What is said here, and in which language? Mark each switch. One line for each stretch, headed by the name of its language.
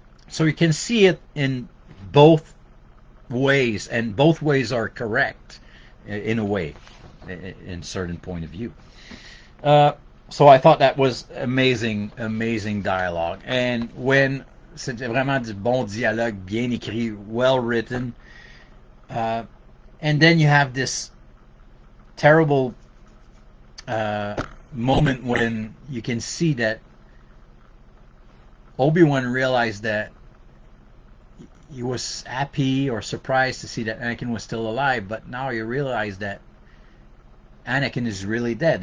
English: So you can see it in both ways, and both ways are correct in a way, in certain point of view. So I thought that was amazing dialogue. And when
French: c'était vraiment du bon dialogue, bien écrit,
English: well written. And then you have this terrible moment when you can see that Obi-Wan realized that he was happy or surprised to see that Anakin was still alive, but now you realize that Anakin is really dead.